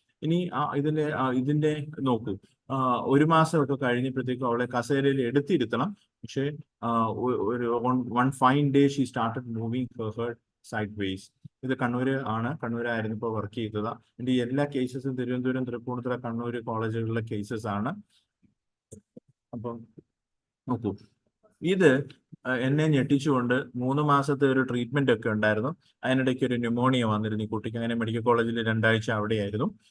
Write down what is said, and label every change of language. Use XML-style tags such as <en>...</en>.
<ml>ഇനി ഇതിന്റെ നോക്കൂ, 1 മാസമൊക്കെ കഴിഞ്ഞപ്പോഴത്തേക്കും അവളെ കസേരയിൽ എടുത്തിരുത്തണം. പക്ഷേ ഒരു</ml> <en>one fine day she started moving her sideways.</en> <ml>ഇത് കണ്ണൂരായിരുന്നു ഇപ്പോൾ വർക്ക് ചെയ്തതാ. എൻ്റെ എല്ലാ കേസസും തിരുവനന്തപുരം, തൃപ്പൂണിത്തുറ, കണ്ണൂർ കോളേജുകളിലെ കേസസ് ആണ്. അപ്പം നോക്കൂ, ഇത് എന്നെ ഞെട്ടിച്ചുകൊണ്ട് 3 മാസത്തെ ഒരു ട്രീറ്റ്മെന്റ് ഒക്കെ ഉണ്ടായിരുന്നു. അതിനിടയ്ക്ക് ഒരു ന്യൂമോണിയ വന്നിരുന്നു ഈ കുട്ടിക്ക്. അങ്ങനെ മെഡിക്കൽ കോളേജിൽ 2 ആഴ്ച അവിടെയായിരുന്നു.</ml>